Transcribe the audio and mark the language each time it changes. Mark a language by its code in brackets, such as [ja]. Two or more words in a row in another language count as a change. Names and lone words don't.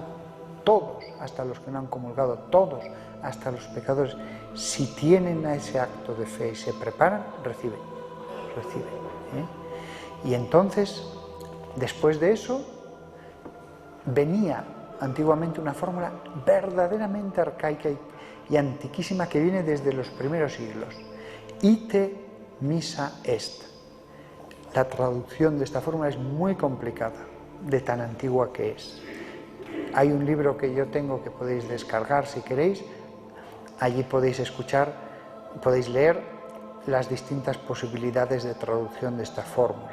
[es] Todos, hasta los que no han comulgado, todos, hasta los pecadores, si tienen a ese acto de fe y se preparan, reciben. Y entonces Después de eso, venía antiguamente una fórmula verdaderamente arcaica y antiquísima que viene desde los primeros siglos. [la] Ite missa est. [es] La traducción de esta fórmula es muy complicada, de tan antigua que es. Hay un libro que yo tengo que podéis descargar si queréis. Allí podéis escuchar, podéis leer las distintas posibilidades de traducción de esta fórmula.